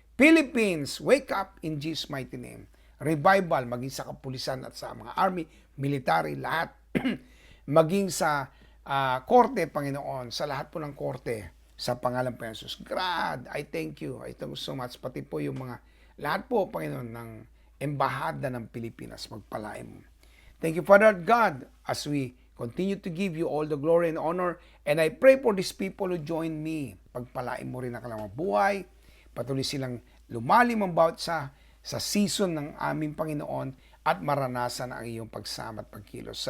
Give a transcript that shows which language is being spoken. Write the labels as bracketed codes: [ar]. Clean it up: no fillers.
[en] Philippines, wake up in Jesus' mighty name. Revival, [tl] maging sa kapulisan at sa mga army, military, lahat. Maging sa korte, Panginoon, sa lahat po ng korte, sa pangalan po ng Jesus. [en] God, I thank you. I thank you so much. [tl] Pati po yung mga, lahat po, Panginoon, ng embahada ng Pilipinas, magpalain mo. [en] Thank you, Father God, as we continue to give you all the glory and honor. And I pray for these people who join me. [tl] Pagpalain mo rin ang kanilang buhay. Patuloy silang lumalim ang bawat sa season ng aming Panginoon at maranasan ang iyong pagsama at pagkilos.